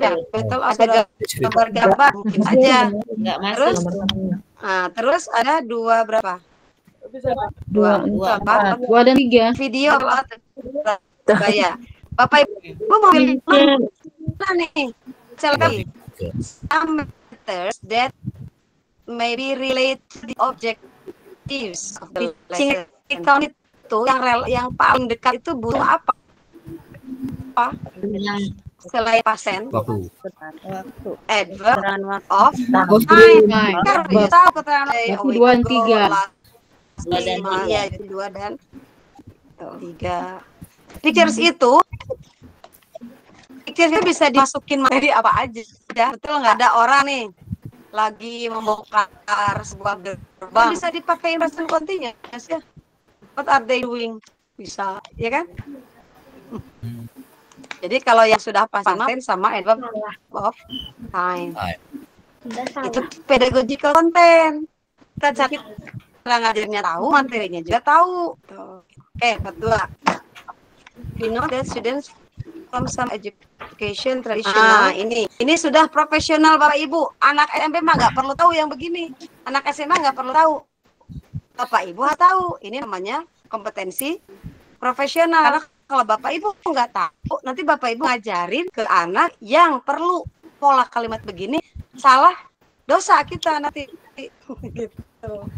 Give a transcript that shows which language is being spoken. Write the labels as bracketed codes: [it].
[id] Betul, ada gambar mungkin saja. Enggak masuk. Terus ada 2 berapa? 2 dan 3. Video Surabaya. Bapak Ibu mau pilih mana nih? [en] Select some matters that may be related to the objectives of the lesson. [id] Tahun itu yang paling dekat itu butuh apa? Selain pasien. Waktu. Adverb of time. Kita tahu keterangan 2 dan 3. Iya, 2 dan 3. Pictures itu bisa dimasukin materi apa aja. Betul nggak, ada orang nih lagi membongkar sebuah gerbang, bisa dipakai present continuous ya. [en] What are they doing? [id] Bisa, ya kan? Jadi kalau yang sudah pasien sama adverb of time. Itu pedagogical content. Kita cari cara ngajarnya tahu, materinya juga tahu. Oke, kedua. [en] We know that students from some education traditional. [id] Ini sudah profesional Bapak Ibu. Anak SMP mah nggak perlu tahu yang begini. Anak SMA nggak perlu tahu. Bapak Ibu harus tahu. Ini namanya kompetensi profesional. Karena kalau Bapak Ibu nggak tahu, nanti Bapak Ibu ngajarin ke anak yang perlu pola kalimat begini, salah, dosa kita nanti. Gitu.